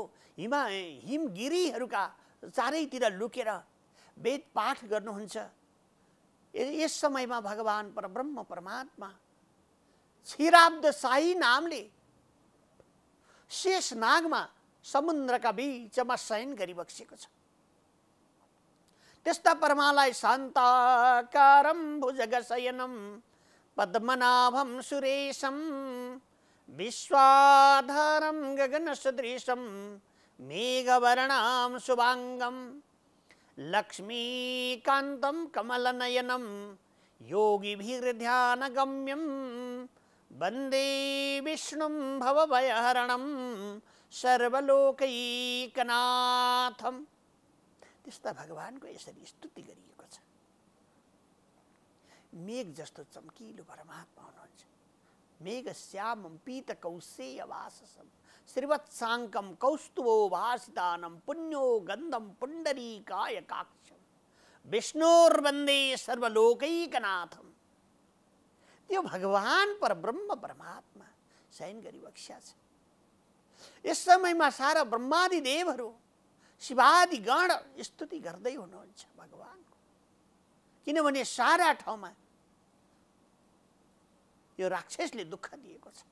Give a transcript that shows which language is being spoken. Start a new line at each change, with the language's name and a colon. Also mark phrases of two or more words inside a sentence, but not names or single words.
Nepali: हिमगिरीहरूका चारैतिर लुकेर वेद पाठ गर्नुहुन्छ। यस समयमा भगवान परब्रह्म परमात्मा क्षीराब्द शाही नामले शेष नागमा समुद्रका बीचमा शयन गरिबसेको छ। त्यस्ता परमालाई
Sanskrit: शान्ताकारं भुजगशयनं पद्मनाभं सुरेशं विश्वाधारं गगनसदृशं मेघवर्णां शुभांगं लक्ष्मीकान्तं कमलनयनं योगिभिर्ध्यानगम्यं वन्दे विष्णुं भवभयहरणं सर्वलोकैकनाथं।
Nepali: त्यस्ता भगवानको यसरी स्तुति गरिएको छ। मेघ जस्तो चम्किलो परमात्मा हुनुहुन्छ।
Sanskrit: मेघ श्यामं पीत कौशेयवाससं श्रीवत्साङ्कं कौस्तुभोभासितानं पुण्यो गन्धं पुण्डरीकायकाक्षं विष्णोर्वन्दे सर्वलोकैकनाथं।
Nepali: त्यो भगवान परब्रह्म परमात्मा शयन गरिबक्स्या छ। यस समयमा सारा ब्रह्मादि देवहरू, शिवादि गण स्तुति गर्दै हुनुहुन्छ भगवानको। किनभने सारा ठाउँमा यो राक्षसले दुःख दिएको छ।